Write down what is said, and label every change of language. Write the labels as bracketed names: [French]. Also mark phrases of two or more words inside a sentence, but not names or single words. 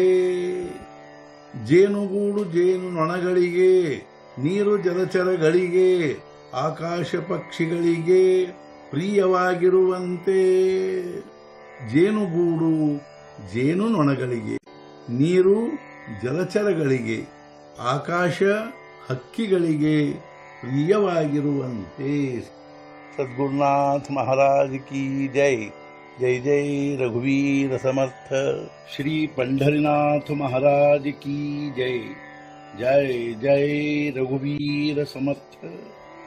[Kannada] ಜೇನುಗೂಡು ಜೇನು ನೊಣಗಳಿಗೆ, ನೀರು ಜಲಚರಗಳಿಗೆ, ಆಕಾಶ ಪಕ್ಷಿಗಳಿಗೆ ಪ್ರಿಯವಾಗಿರುವಂತೆ ಜೇನುಗೂಡು ಜೇನು ನೊಣಗಳಿಗೆ, ನೀರು ಜಲಚರಗಳಿಗೆ, ಆಕಾಶ ಹಕ್ಕಿಗಳಿಗೆ ಪ್ರಿಯವಾಗಿರುವಂತೆ. [Marathi] सद्गुरुनाथ महाराज की जय. जय जय रघुवीर समर्थ. श्री पंढरीनाथ महाराज की जय. जय जय रघुवीर समर्थ.